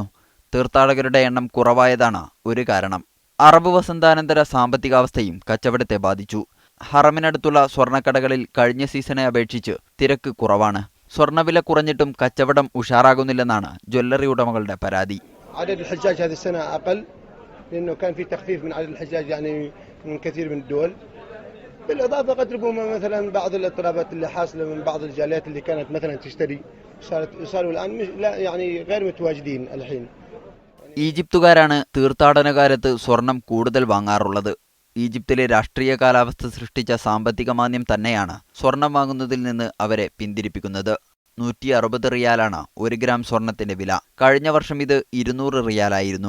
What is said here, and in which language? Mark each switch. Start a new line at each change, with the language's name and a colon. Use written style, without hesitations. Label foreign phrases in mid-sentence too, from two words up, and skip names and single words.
Malayalam: തീർത്ഥാടകരുടെ എണ്ണം കുറവായതാണ് ഒരു കാരണം. അറബ് വസന്താനന്തര സാമ്പത്തികാവസ്ഥയും കച്ചവടത്തെ ബാധിച്ചു. ഹറമിനടുത്തുള്ള സ്വർണ്ണക്കടകളിൽ കഴിഞ്ഞ സീസണെ അപേക്ഷിച്ച് തിരക്ക് കുറവാണ്. സ്വർണ്ണവില കുറഞ്ഞിട്ടും കച്ചവടം ഉഷാറാകുന്നില്ലെന്നാണ് ജ്വല്ലറി ഉടമകളുടെ പരാതി.
Arabic: لأنه كان في تخفيف من عدد الحجاج يعني من كثير من الدول، بالإضافة قد ربما مثلا بعض الاضطرابات اللي حاصلة من بعض الجاليات اللي كانت مثلا تشتري صاروا الآن لا يعني غير متواجدين الحين.
Malayalam: ഈജിപ്തുകാരാണ് തീർത്ഥാടനകാലത്ത് സ്വർണം കൂടുതൽ വാങ്ങാറുള്ളത്. ഈജിപ്തിലെ രാഷ്ട്രീയ കാലാവസ്ഥ സൃഷ്ടിച്ച സാമ്പത്തിക മാന്ദ്യം തന്നെയാണ് സ്വർണം വാങ്ങുന്നതിൽ നിന്ന് അവരെ പിന്തിരിപ്പിക്കുന്നത്. 160 റിയാലാണ് 1 ഗ്രാം സ്വർണത്തിന്റെ വില. കഴിഞ്ഞ വർഷം ഇത് 200 റിയാലായിരുന്നു.